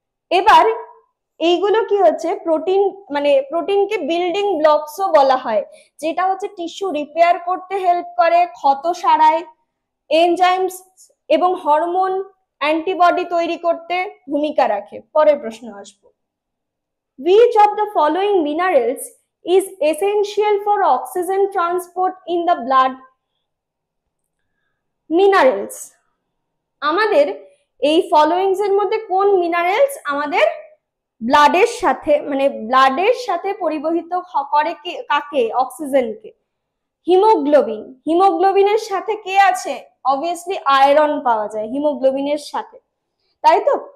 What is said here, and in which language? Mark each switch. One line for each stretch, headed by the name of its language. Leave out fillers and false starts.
Bangla: এবার এইগুলো কি হচ্ছে, প্রোটিন মানে প্রোটিনকে বিল্ডিং ব্লকসও বলা হয়, যেটা হচ্ছে টিস্যু রিপেয়ার করতে হেল্প করে, ক্ষত সারায়, এনজাইমস এবং হরমোন অ্যান্টিবডি তৈরি করতে ভূমিকা রাখে। পরের প্রশ্ন আসবো,
English: which of the following minerals is essential for oxygen transport in the blood?
Bangla: Minerals, আমাদের এই ফলোইংস এর মধ্যে কোন মিনারেলস আমাদের ব্লাডের সাথে মানে ব্লাডের সাথে পরিবহিত করে কাকে? অক্সিজেনকে। হিমোগ্লোবিন, হিমোগ্লোবিনের সাথে কে আছে? অবভিয়াসলি আয়রন পাওয়া যায় হিমোগ্লোবিনের সাথে, তাই তো?